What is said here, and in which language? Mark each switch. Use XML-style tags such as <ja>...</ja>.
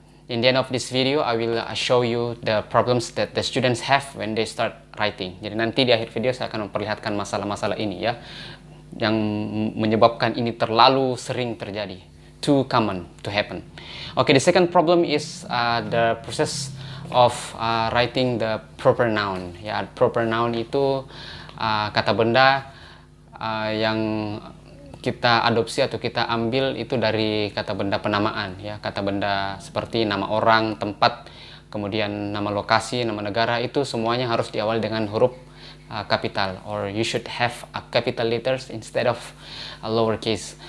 <en>In the end of this video, I will show you the problems that the students have when they start writing.</en> <id>Jadi nanti di akhir video saya akan memperlihatkan masalah-masalah ini ya, yang menyebabkan ini terlalu sering terjadi.</id> <en>Too common to happen. Okay, the second problem is the process of writing the proper noun.</en> <id>Ya, proper noun itu kata benda yang kita adopsi atau kita ambil itu dari kata benda penamaan. Ya, kata benda seperti nama orang, tempat, kemudian nama lokasi, nama negara, itu semuanya harus diawali dengan huruf capital,</id> <en>or you should have a capital letters instead of a lowercase.</en>